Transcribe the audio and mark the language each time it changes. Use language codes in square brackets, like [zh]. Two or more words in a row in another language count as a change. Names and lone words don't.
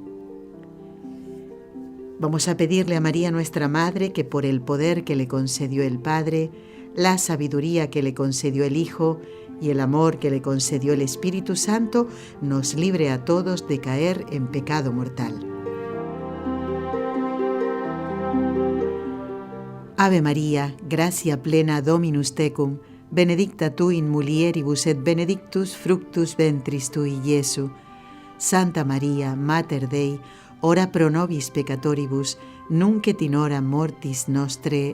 [es] Vamos a pedirle a María nuestra Madre que por el poder que le concedió el Padre, la sabiduría que le concedió el Hijo y el amor que le concedió el Espíritu Santo, nos libre a todos de caer en pecado mortal. [la] Ave María, gracia plena Dominus tecum, benedicta tu in mulieribus et benedictus fructus ventris tui, Iesu. Santa María, Mater Dei, ora pro nobis peccatoribus, nunc et in hora mortis nostre.